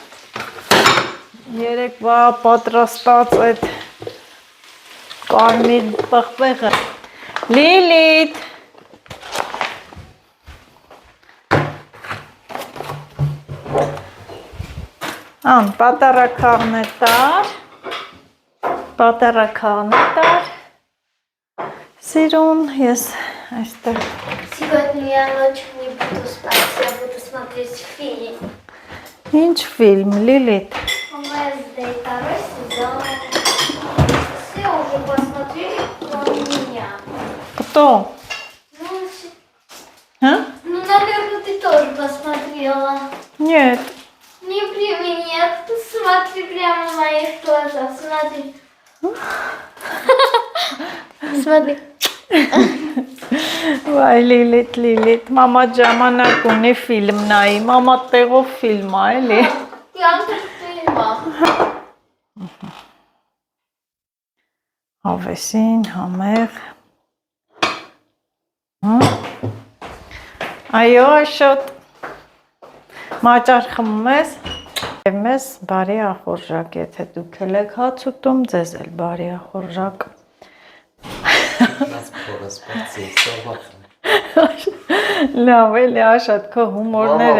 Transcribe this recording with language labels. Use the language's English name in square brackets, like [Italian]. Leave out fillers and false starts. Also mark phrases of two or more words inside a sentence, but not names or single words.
[Armenian] երեկվա պատրաստած այդ կարմիր պղպեղը, Լիլիթ, պատառաքաղն տար, Սիրուն, ես այստեղ [Russian] Сегодня я ночью не буду спать, я буду смотреть фильм. [Armenian] Ինչ ֆիլմ, Լիլիթ, [Russian] Wednesday, второй сезон. Все уже посмотрели, кроме меня. Кто? А? Ну, наверное, ты тоже посмотрела. Нет. Не при мне, смотри прямо в моих глазах, смотри. Смотри. [Armenian] Վայ Լիլիթ, մամա ժամանակ ունի ֆիլմ նայի, մամա տեղով ֆիլմ է, էլի։ [Russian] Театр фильма. [Armenian] Հավեսին, համեղ։ Այո, Աշոտ, մաճար խմում ես, և մեզ բարի ախորժակ, եթե դուք էլ եք հաց ուտում, ձեզ էլ բարի ախորժակ։ Լավ էլի Աշոտ, քո հումորները։